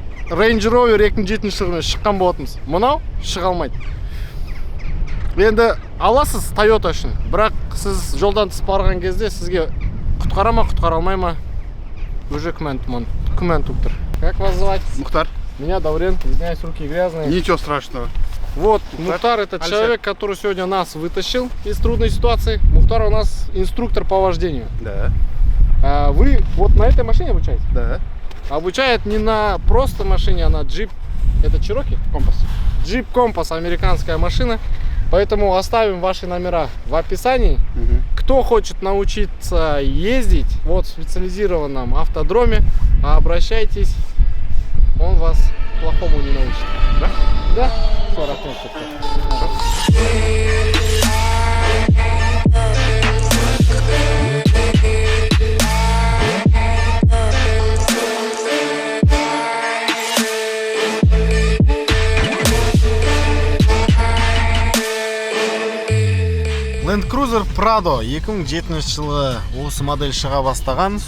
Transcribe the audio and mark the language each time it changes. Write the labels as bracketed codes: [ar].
[kk] Range Rover 2007 жылғымен шыққан болатынбыз. Мынау шыға алмайды. Енді аласыз Toyota үшін, бірақ сіз жолдан тыс барған кезде сізге құтқара ма, құтқара алмай ма, [ru] уже [kk] күмән туып тұр. [ru] Как вас звать? Мұхтар. Меня Даурен, извиняюсь, руки грязные. Ничего страшного. Вот, Мухтар это человек, который сегодня нас вытащил из трудной ситуации. Мухтар у нас инструктор по вождению. Да. Вы вот на этой машине обучаете? Да. Обучает не на просто машине, а на джип. Это Cherokee? Компас. Джип Компас, американская машина. Поэтому оставим ваши номера в описании. Кто хочет научиться ездить вот в специализированном автодроме, обращайтесь. Он вас плохому не научит. Да? Да? [kk] 40 Land Cruiser Prado 2007 жылы осы модель шыға бастаған.